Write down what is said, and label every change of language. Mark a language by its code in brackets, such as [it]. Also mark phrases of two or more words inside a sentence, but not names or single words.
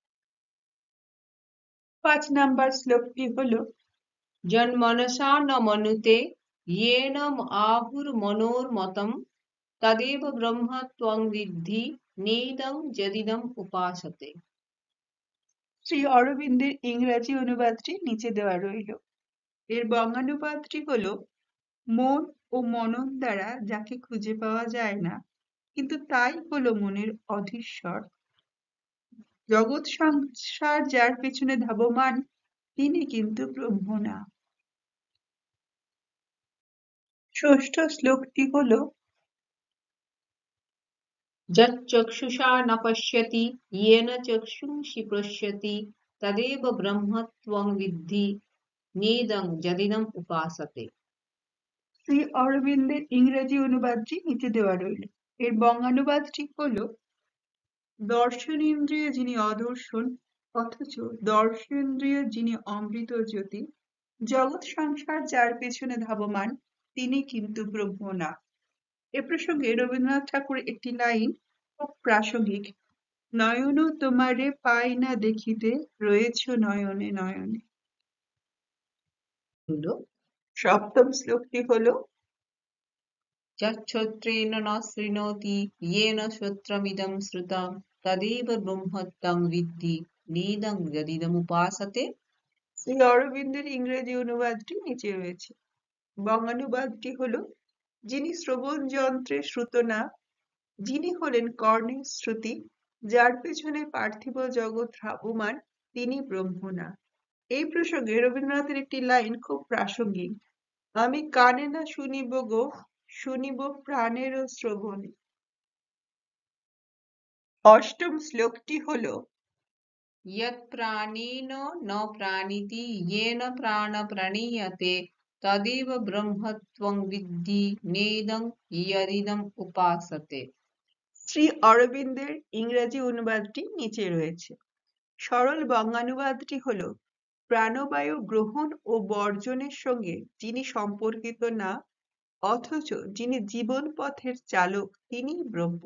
[bn] ৫ নাম্বার শ্লোকটি হল, [sa] जन्मनसा न मनुते येन आहुर्मनोर्मतं तदेव ब्रह्म त्वं विद्धि नेदं यदिदम् उपासते। [bn] শ্রী অরবিন্দের ইংরাজি অনুবাদটি নিচে দেওয়া রইল। এর বঙ্গানুবাদটি হল, মন ও মনন দ্বারা যাকে খুঁজে পাওয়া যায় না, কিন্তু তাই হলো মনের অধীশ্বর। জগৎ সংসার যার পেছনে ধাবমান, তিনি কিন্তু ব্রহ্ম না। ষষ্ঠ শ্লোকটি হল, [sa] यच्चक्षुषा न पश्यति येन चक्षुंषि पश्यति तदेव ब्रह्म त्वं विद्धि नेदं यदिदम् उपासते। [bn] শ্রী অরবিন্দের ইংরেজি অনুবাদটি নিচে দেওয়া রইল। এর বঙ্গানুবাদটি হল, দর্শনেন্দ্রিয় যিনি অদর্শন, অথচ দর্শনেন্দ্রিয় যিনি অমৃত জ্যোতি, জগৎ সংসার যার পেছনে ধাবমান, তিনি কিন্তু ব্রহ্ম না। এ প্রসঙ্গে রবীন্দ্রনাথ ঠাকুরের একটি লাইন খুব প্রাসঙ্গিক। নয়ন তোমারে পাই না দেখিতে, রয়েছ নয়নে নয়নে। হলো সপ্তম শ্লোকটি হলো [sa] যচ্ছত্রেণ ন শৃণোতি येन श्रोत्रमिदं श्रुतं तदेव ब्रह्मत्वं विद्धि नेदं यदिदमुपासते। [bn] শ্রী অরবিন্দের ইংরেজি অনুবাদটি নিচে রয়েছে। বঙ্গানুবাদটি হলো, যিনি শ্রবণ যন্ত্রে শ্রুত না, যিনি হলেন কর্ণের শ্রুতি, যার পেছনে পার্থিব জগৎ ধাবমান, তিনি ব্রহ্ম না। এই প্রসঙ্গে রবীন্দ্রনাথের একটি লাইন খুব প্রাসঙ্গিক। আমি কানে না শুনিব গো, শুনিব প্রাণের শ্রবণে। অষ্টম শ্লোকটি হলো [sa] यत्प्राणेन न प्राणिति येन प्राण प्रणीयते तदेव ब्रह्मत्वं विद्धि नेदं यदिदम् उपासते। [bn] শ্রী অরবিন্দের ইংরেজি অনুবাদটি নিচে রয়েছে। সরল বঙ্গানুবাদটি হলো, প্রাণবায়ু গ্রহণ ও বর্জনের সঙ্গে যিনি সম্পর্কিত না, অথচ যিনি জীবন পথের চালক, তিনিই ব্রহ্ম।